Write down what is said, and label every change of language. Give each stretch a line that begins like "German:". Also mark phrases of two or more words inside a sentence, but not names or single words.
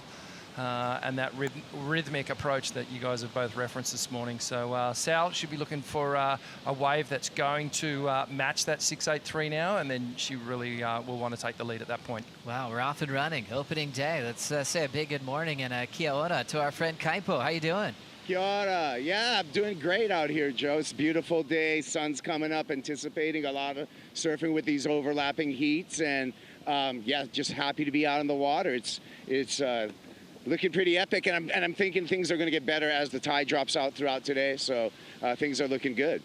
English: And that rhythmic approach that you guys have both referenced this morning. So Sal should be looking for a wave that's going to match that 683 now, and then she really will want to take the lead at that point. Wow, we're off and running. Opening day. Let's say a big good morning and
Māori: kia ora
English: to our friend Kaipo. How you doing?
Māori: Kia ora.
English: Yeah, I'm doing great out here, Joe. It's a beautiful day. Sun's coming up, anticipating a lot of surfing with these overlapping heats. And yeah, just happy to be out in the water. It's looking pretty epic, and I'm thinking things are going to get better as the tide drops out throughout today, so things are looking good.